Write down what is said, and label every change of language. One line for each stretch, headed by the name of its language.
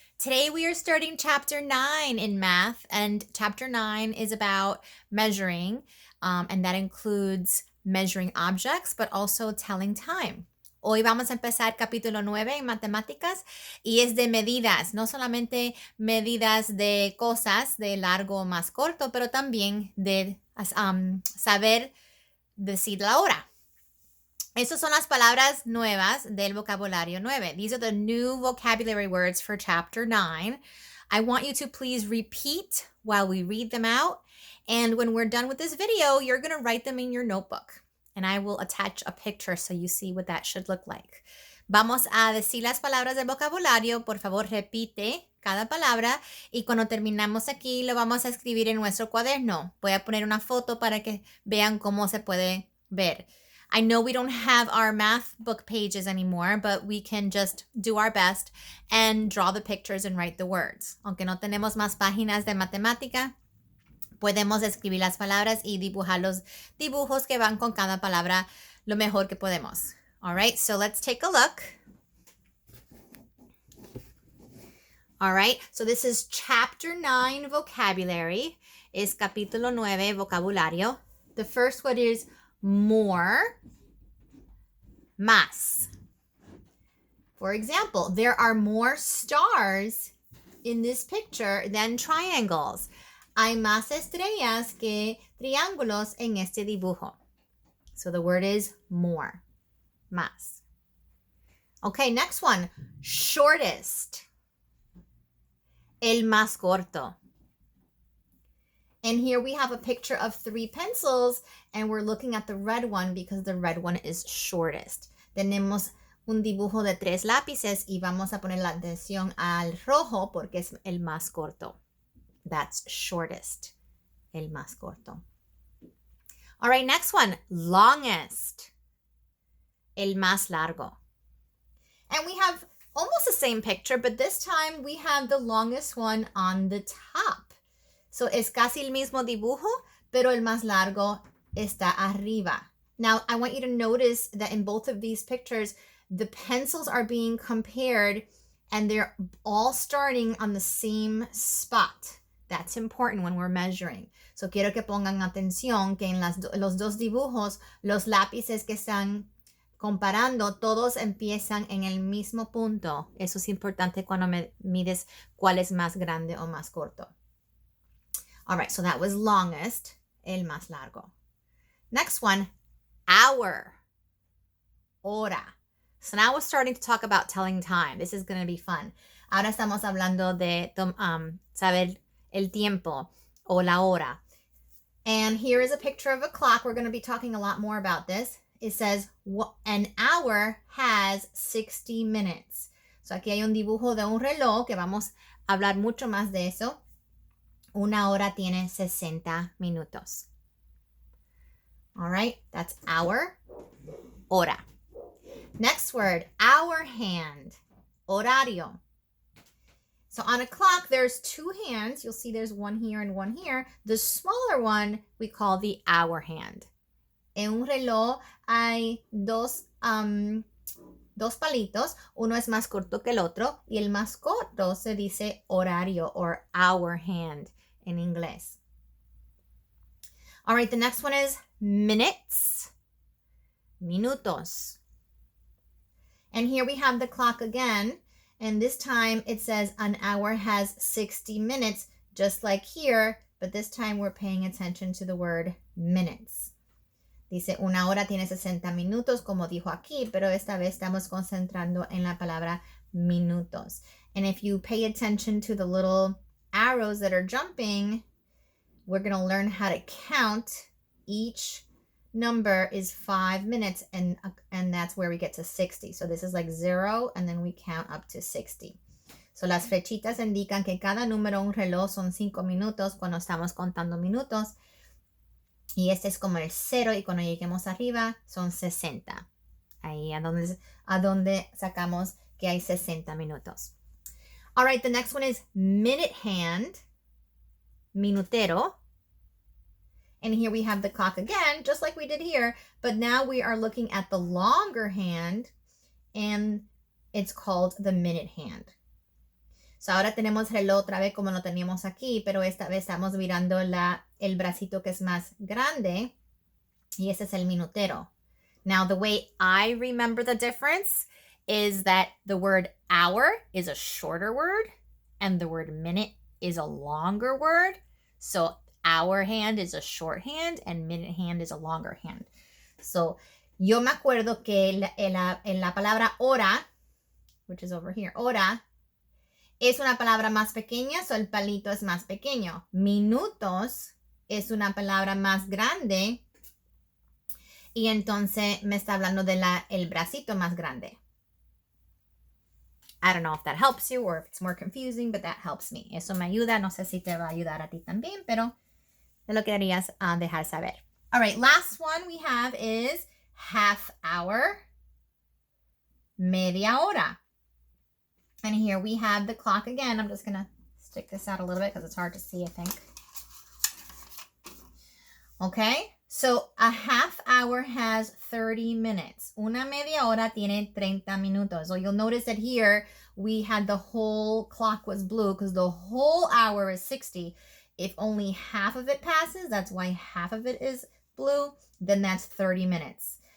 English: Today we are starting chapter 9 in math, and chapter 9 is about measuring, and that includes measuring objects, but also telling time.
Spanish: Hoy vamos a empezar capítulo 9 en matemáticas y es de medidas, no solamente medidas de cosas de largo o más corto, pero también de saber decir la hora. Esas son las palabras nuevas del vocabulario 9.
English: These are the new vocabulary words for chapter 9. I want you to please repeat while we read them out. And when we're done with this video, you're going to write them in your notebook. And I will attach a picture so you see what that should look like.
Spanish: Vamos a decir las palabras del vocabulario. Por favor, repite cada palabra. Y cuando terminamos aquí, lo vamos a escribir en nuestro cuaderno. Voy a poner una foto para que vean cómo se puede ver.
English: I know we don't have our math book pages anymore, but we can just do our best and draw the pictures and write the words.
Spanish: Aunque no tenemos más páginas de matemática, podemos escribir las palabras y dibujar los dibujos que van con cada palabra lo mejor que podemos.
English: All right, so let's take a look. All right, so this is chapter 9 vocabulary.
Spanish: Es capítulo 9 vocabulario.
English: The first word is more, más. For example, there are more stars in this picture than triangles.
Spanish: Hay más estrellas que triángulos en este dibujo.
English: So the word is more, más. Okay, next one, shortest.
Spanish: El más corto.
English: And here we have a picture of 3 pencils, and we're looking at the red one because the red one is shortest.
Spanish: Tenemos un dibujo de 3 lápices y vamos a poner la atención al rojo porque es el más corto.
English: That's shortest,
Spanish: el más corto.
English: All right, next one, longest,
Spanish: el más largo.
English: And we have almost the same picture, but this time we have the longest one on the top.
Spanish: So es casi el mismo dibujo, pero el más largo está arriba.
English: Now, I want you to notice that in both of these pictures, the pencils are being compared and they're all starting on the same spot. That's important when we're measuring.
Spanish: So quiero que pongan atención que en los dos dibujos, los lápices que están comparando, todos empiezan en el mismo punto. Eso es importante cuando mides cuál es más grande o más corto.
English: All right, so that was longest,
Spanish: el más largo.
English: Next one, hour, hora. So now we're starting to talk about telling time. This is going to be fun.
Spanish: Ahora estamos hablando de saber el tiempo o la hora.
English: And here is a picture of a clock. We're going to be talking a lot more about this. It says an hour has 60 minutes.
Spanish: So aquí hay un dibujo de un reloj que vamos a hablar mucho más de eso. Una hora tiene 60 minutos.
English: All right, that's hour, hora. Next word, hour hand, horario. So on a clock, there's 2 hands. You'll see there's one here and one here. The smaller one we call the hour hand.
Spanish: En un reloj hay dos palitos. Uno es más corto que el otro y el más corto se dice horario or
English: hour hand
Spanish: in inglés.
English: All right, the next one is minutes, minutos. And here we have the clock again. And this time it says an hour has 60 minutes, just like here. But this time we're paying attention to the word minutes.
Spanish: Dice, una hora tiene 60 minutos, como dijo aquí, pero esta vez estamos concentrando en la palabra minutos.
English: And if you pay attention to the little arrows that are jumping, we're going to learn how to count. Each number is 5 minutes, and that's where we get to 60. So this is like 0, and then we count up to 60.
Spanish: So las flechitas indican que cada número en un reloj son 5 minutos cuando estamos contando minutos. Y este es como el 0, y cuando lleguemos arriba son 60. Ahí a donde sacamos que hay 60 minutos.
English: All right, the next one is minute hand, minutero. And here we have the clock again, just like we did here, but now we are looking at the longer hand, and it's called the minute hand.
Spanish: So ahora tenemos reloj otra vez como lo teníamos aquí, pero esta vez estamos mirando el bracito que es más grande y ese es el minutero.
English: Now, the way I remember the difference is that the word hour is a shorter word and the word minute is a longer word. So hour hand is a short hand and minute hand is a longer hand.
Spanish: So yo me acuerdo que en la palabra hora,
English: which is over here,
Spanish: hora, es una palabra más pequeña, so el palito es más pequeño. Minutos es una palabra más grande y entonces me está hablando de el bracito más grande.
English: I don't know if that helps you or if it's more confusing, but that helps me.
Spanish: Eso me ayuda. No sé si te va a ayudar a ti también, pero te lo querías dejar saber.
English: All right, last one we have is half hour,
Spanish: media hora.
English: And here we have the clock again. I'm just going to stick this out a little bit because it's hard to see, I think. Okay, so a half hour has 30 minutes.
Spanish: Una media hora tiene 30 minutos.
English: So you'll notice that here we had the whole clock was blue because the whole hour is 60. If only half of it passes, that's why half of it is blue, then that's 30 minutes.